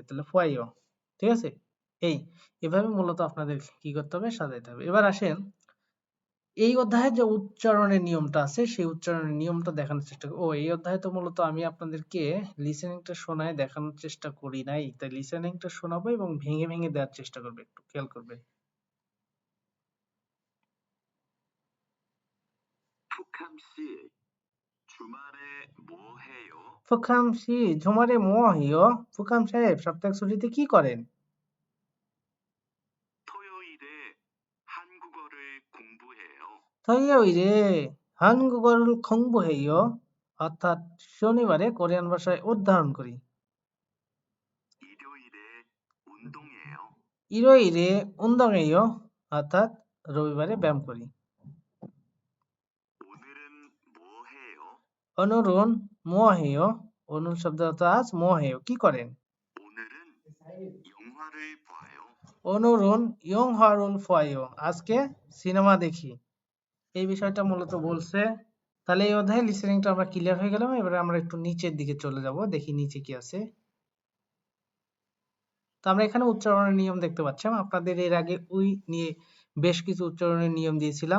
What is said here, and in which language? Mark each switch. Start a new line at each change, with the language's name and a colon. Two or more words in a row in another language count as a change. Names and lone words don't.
Bangla: তাহলে ফোয়াইও, ঠিক আছে? এই এভাবে মূলত আপনাদের কি করতে হবে? সাজাইতে হবে। এবার আসেন এই অধ্যায়ে যে উচ্চারণের নিয়মটা আছে সেই উচ্চারণের নিয়মটা দেখানোর চেষ্টা করব। এই অধ্যায়ে তো মূলত আমি আপনাদেরকে লিসেনিংটা শোনায় দেখানোর চেষ্টা করি নাই, তাই লিসেনিংটা শোনাবো এবং ভেঙে ভেঙে দেওয়ার চেষ্টা করবে, একটু খেয়াল করবে।
Korean: 푸캄 씨, 주말에 뭐 해요? 푸캄 씨 주말에 뭐 해요,
Bangla: ফুকাম সাহেব সপ্তাহ ছুটিতে কি করেন?
Korean: 토요일에 한국어를 공부해요. 토요일에 한국어를 공부해요,
Bangla: অর্থাৎ শনিবারে কোরিয়ান ভাষায় অধ্যয়ন করি।
Korean: 일요일에 운동해요. 일요일에 운동해요,
Bangla: অর্থাৎ রবিবারে ব্যায়াম করি।
Korean: 오늘은 뭐 해요? 오늘은 뭐해요? 오늘
Bangla: শব্দ অর্থ আজ, 뭐해요 কি করেন?
Korean: 오늘은 영화를 봐요. 오늘은 영화를 봐요,
Bangla: আজকে সিনেমা দেখি। এই বিষয়টা মূলত বলছে। তাহলে এই অধ্যায়ে লিসেনিংটা আমরা ক্লিয়ার হয়ে গেলাম। এবারে আমরা একটু নিচের দিকে চলে যাব, দেখি নিচে কি আছে। তো আমরা এখানে উচ্চারণের নিয়ম দেখতে পাচ্ছিলাম। আপনাদের এর আগে উই নিয়ে বেশ কিছু উচ্চারণের নিয়ম দিয়েছিলাম।